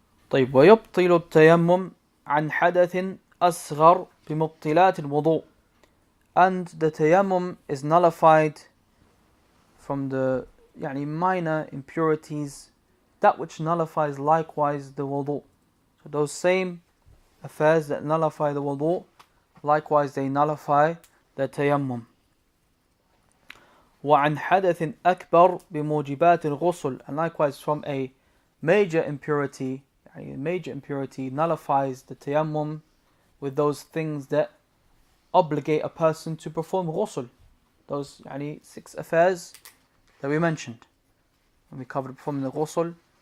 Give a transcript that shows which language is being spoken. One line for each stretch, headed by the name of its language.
Arabic: طيب ويبطل التيمم عن حدث أصغر بمبطلات الوضوء.
English: And the tayammum is nullified from the minor impurities, that which nullifies likewise the wudu. So those same affairs that nullify the wudu, likewise they nullify the tayammum.
Arabic: وعن حدث أكبر بموجبات الغسل.
English: And likewise from a major impurity, nullifies the tayammum with those things that obligate a person to perform ghusl. Those 6 affairs that we mentioned when we covered performing the ghusl.